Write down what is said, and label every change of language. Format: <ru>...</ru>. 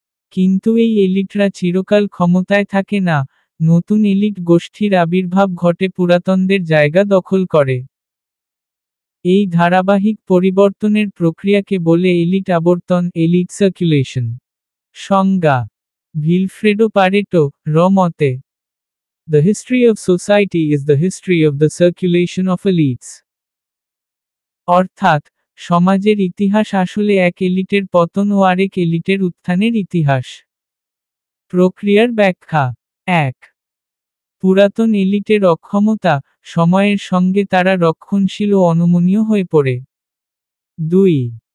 <bn>কিন্তু এই এলিটরা চিরকাল ক্ষমতায় থাকে না, নতুন এলিট গোষ্ঠীর আবির্ভাব ঘটে পুরাতনদের জায়গা দখল করে। এই ধারাবাহিক পরিবর্তনের প্রক্রিয়াকে বলে এলিট আবর্তন, এলিট সার্কুলেশন। সংজ্ঞা।</bn> <en>Vilfredo Pareto,</en> <bn>র মতে,</bn> <en>The history of society is the history of the circulation of elites.</en> <bn>অর্থাৎ, সমাজের ইতিহাস আসলে এক এলিটের পতন ও আরেক এলিটের উত্থানের ইতিহাস। প্রক্রিয়ার ব্যাখ্যা। 1. পুরাতন এলিটের অক্ষমতা, সময়ের সঙ্গে তারা রক্ষণশীল ও অনমনীয় হয়ে পড়ে। 2.</bn>